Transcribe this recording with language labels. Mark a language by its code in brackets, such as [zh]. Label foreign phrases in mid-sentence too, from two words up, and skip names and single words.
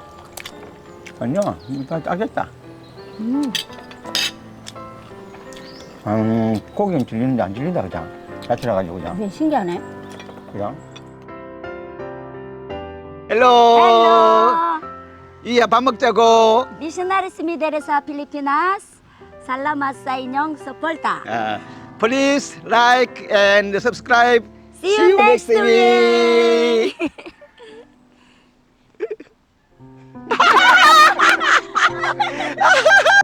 [ko] 아니야 다 짜겠다. 고기는 질리는데 안 질린다 그죠? 야채라 가지고 그죠? 되게 신기하네. 그죠? 헬로. 이야 밥 먹자고. [ceb] Missionaries Mideresa Pilipinas, salamat sa inyong suporta. [en] Please like and subscribe. See you next week. week.